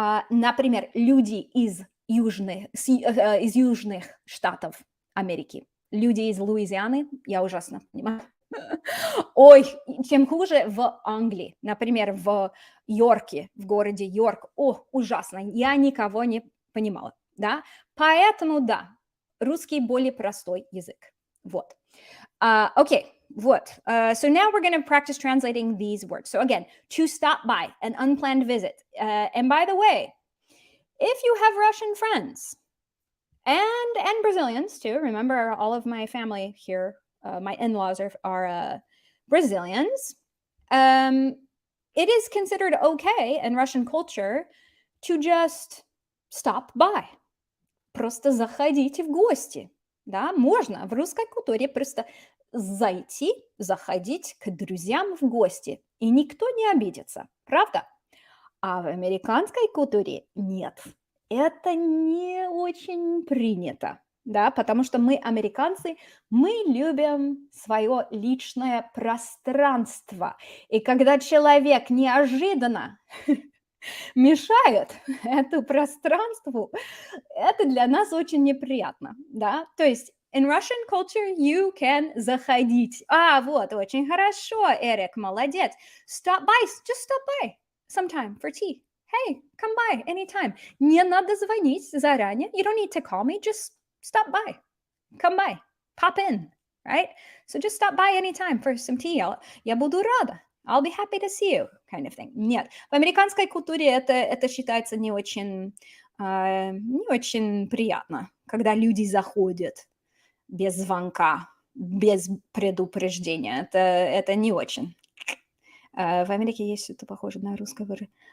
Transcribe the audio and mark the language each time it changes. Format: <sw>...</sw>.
<ru>Например, люди из южных штатов Америки, люди из Луизианы, я ужасно понимаю. Ой, чем хуже в Англии, например, в Йорке, в городе Йорк, ужасно, я никого не понимала, да? Поэтому, да, русский более простой язык, вот. Okay, вот.</ru> <en>So now we're going to practice translating these words. So again, to stop by, an unplanned visit. And by the way, if you have Russian friends and Brazilians too, remember all of my family here, my in-laws are Brazilians. It is considered okay in Russian culture to just stop by.</en> <ru>Просто заходите в гости. Да, можно в русской культуре просто заходить к друзьям в гости, и никто не обидится, правда? А в американской культуре нет. Это не очень принято, да, потому что мы, американцы, мы любим свое личное пространство. И когда человек неожиданно мешает эту пространству, это для нас очень неприятно, да, то есть</ru> <en>in Russian culture you can</en> <ru>заходить. Вот, очень хорошо, Эрик, молодец.</ru> <en>Stop by, just stop by sometime for tea. Hey, come by anytime.</en> <ru>Не надо звонить заранее.</ru> <en>You don't need to call me, just stop by. Come by, pop in, right? So just stop by anytime for some tea.</en> <ru>Я буду рада.</ru> <en>I'll be happy to see you, kind of thing.</en> <ru>Нет, в американской культуре это считается не очень приятно, когда люди заходят без звонка, без предупреждения. Это не очень. В Америке есть что-то похоже на русское выражение.</ru>